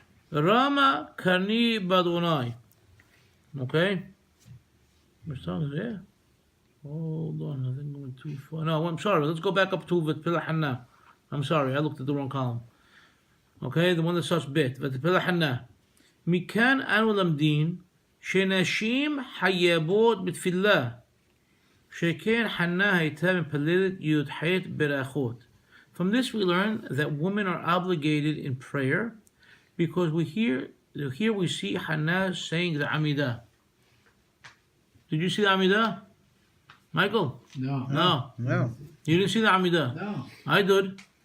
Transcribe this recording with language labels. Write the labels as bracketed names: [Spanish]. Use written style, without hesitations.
[English] Rama Karni Badunai. Okay? Which song is there? Hold on, I think I went too far. No, I'm sorry. Let's go back up to Vatitpallel Hannah. I'm sorry, I looked at the wrong column. Okay, the one that starts bit. [Hebrew] Vatitpallel Hannah. מכאן אנו למדים שנשים חייבות בתפילה, שכן חנה הייתה מפללת י"ח ברכות. [English] From this we learn that women are obligated in prayer because here we see Hannah saying the Amidah. Did you see the Amidah? Michael? No. No. You didn't see the Amidah? No. I did.